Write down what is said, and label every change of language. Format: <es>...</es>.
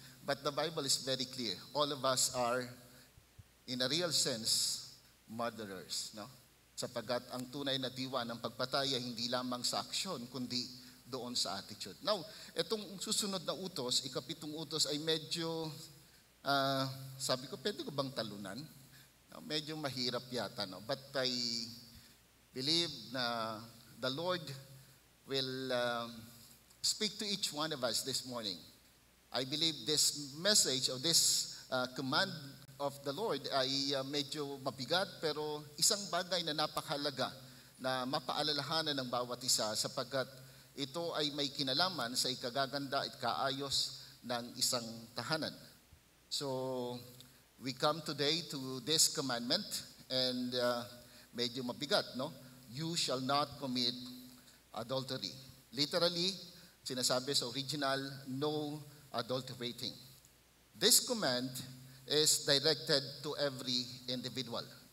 <en>But the Bible is very clear. All of us are, in a real sense, murderers, no?</en> <tl>Sapagkat ang tunay na diwa ng pagpatay ay hindi lamang sa aksyon, kundi doon sa attitude. Now, itong susunod na utos, ikapitong utos ay medyo, sabi ko, pwede ko bang talunan? No, medyo mahirap yata, no?</tl> <en>But I believe na the Lord will speak to each one of us this morning. I believe this message or this command of the Lord</en> <tl>ay medyo mabigat pero isang bagay na napakahalaga na mapaalalahanan ng bawat isa sapagkat ito ay may kinalaman sa ikagaganda at kaayos ng isang tahanan.</tl> <en>So, we come today to this commandment and</en> <tl>medyo mabigat,</tl> <en>no? You shall not commit adultery. Literally,</en> <tl>sinasabi sa</tl> <en>original, no adulterating. This command is directed to every individual.</en>